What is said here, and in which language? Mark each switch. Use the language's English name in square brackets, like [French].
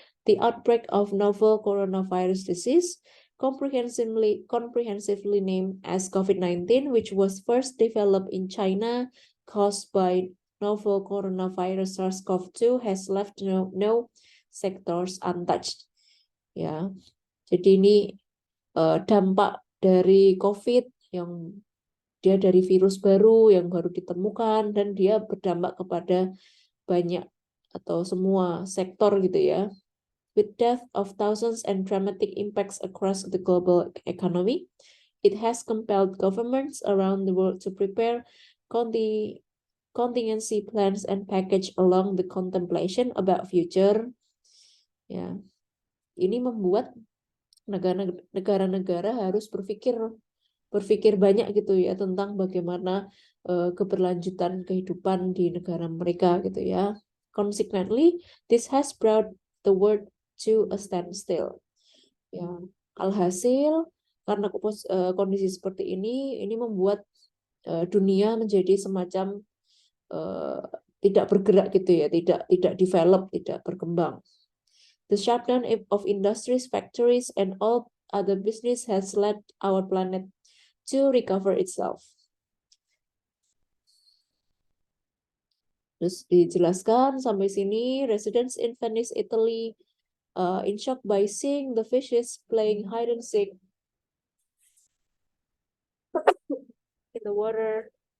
[English] The outbreak of novel coronavirus disease, comprehensively named as COVID-19, which was first developed in China, caused by novel coronavirus SARS-CoV-2, has left no sectors untouched. [Indonesian] Ya, jadi ini dampak dari COVID yang dia dari virus baru yang baru ditemukan dan dia berdampak kepada banyak atau semua sektor gitu ya. [English] With death of thousands and dramatic impacts across the global economy, it has compelled governments around the world to prepare contingency plans and package along the contemplation about future. [Indonesian] Ya, ini membuat negara-negara harus berpikir banyak gitu ya tentang bagaimana keberlanjutan kehidupan di negara mereka gitu ya. [English] Consequently, this has brought the world to a standstill. [Indonesian] Ya, alhasil karena kondisi seperti ini membuat dunia menjadi semacam tidak bergerak gitu ya, tidak develop, tidak berkembang. [English] The shutdown of industries, factories, and all other business has led our planet to recover itself. [Indonesian] Terus dijelaskan sampai sini, [English] residents in Venice, Italy, in shock by seeing the fishes playing hide and seek in the water.